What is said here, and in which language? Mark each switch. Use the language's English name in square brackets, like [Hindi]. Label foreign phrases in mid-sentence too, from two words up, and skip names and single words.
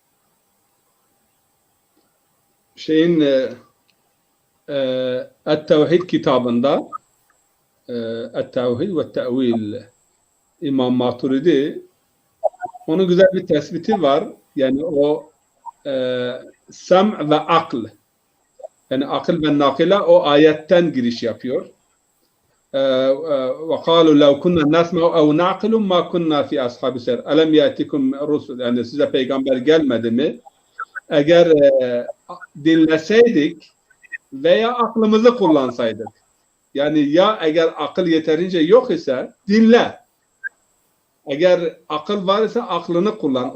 [Turkish] Şeyin Et-Tevhid kitabında Et-Tevhid ve Te'vil İmam Maturidi onun güzel bir tespiti var. Yani o sem ve akl, yani akıl ve nakile o ayetten giriş yapıyor. [Arabic] وقالوا لو كنا نسمع أو نعقل ما كنا في أصحاب السعير ألم يأتكم رسل, [Turkish] yani size peygamber gelmedi mi? Eğer dinleseydik veya aklımızı kullansaydık. Yani ya eğer akıl yeterince yok ise dinle. Eğer akıl var ise aklını kullan.